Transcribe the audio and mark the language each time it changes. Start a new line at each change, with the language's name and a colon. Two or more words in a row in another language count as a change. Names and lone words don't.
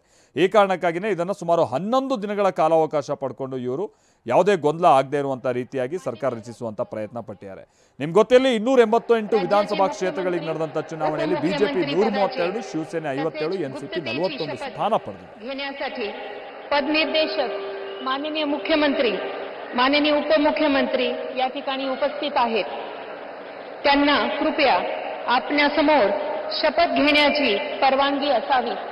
Kannada: ಈ ಕಾರಣಕ್ಕಾಗಿಯೇ ಇದನ್ನು ಸುಮಾರು 11 ದಿನಗಳ ಕಾಲಾವಕಾಶ ಪಡ್ಕೊಂಡು ಇವರು ಯಾವುದೇ ಗೊಂದಲ ಆಗದೇ ಇರುವಂಥ ರೀತಿಯಾಗಿ ಸರ್ಕಾರ ರಚಿಸುವಂಥ ಪ್ರಯತ್ನ ಪಟ್ಟಿದ್ದಾರೆ. ನಿಮ್ಗೆ ಗೊತ್ತಿರಲಿ 288 ವಿಧಾನಸಭಾ ಕ್ಷೇತ್ರಗಳಿಗೆ ನಡೆದಂಥ ಚುನಾವಣೆಯಲ್ಲಿ BJP 132, ಶಿವಸೇನೆ 57, NCP 41 ಸ್ಥಾನ ಪಡೆದಿದೆ.
Marathi: पदनिर्देशक माननीय मुख्यमंत्री, माननीय उपमुख्यमंत्री या ठिकाणी उपस्थित आहेत. त्यांना कृपया आपल्यासमोर शपथ घेण्याची परवानगी असावी.